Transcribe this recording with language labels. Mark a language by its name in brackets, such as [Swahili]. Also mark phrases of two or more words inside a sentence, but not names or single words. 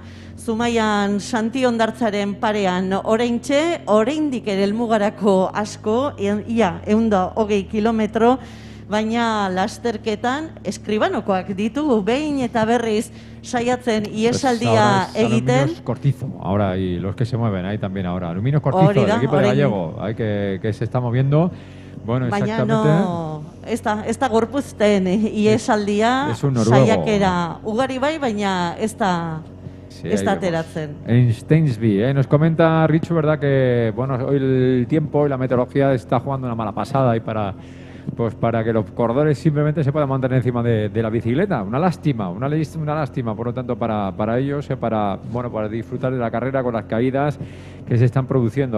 [Basque] Zumaian Santi Ondartzaren parean oraindik ere helmugarako asko, ia 120 kilometro, baina lasterketan eskribanokoak ditugu, behin eta berriz saiatzen iesaldia egiten. [Spanish] Aluminios Cortizo, ahora, y los que se mueven ahí también ahora. Aluminios Cortizo, el equipo de Gallego, que se está moviendo. Bueno, [Basque] baina [Spanish] exactamente. [Basque] ez da gorpuzten iesaldia, saiakera ugari bai, baina ez da... [Spanish] Sí, [Basque] está ateratzen. [Spanish] En Stainsby, nos comenta Richu, ¿verdad? Que hoy el tiempo y la meteorología está jugando una mala pasada y para que los corredores simplemente se puedan mantener encima de la bicicleta. Una lástima, por lo tanto, para ellos, para disfrutar de la carrera con las caídas que se están produciendo.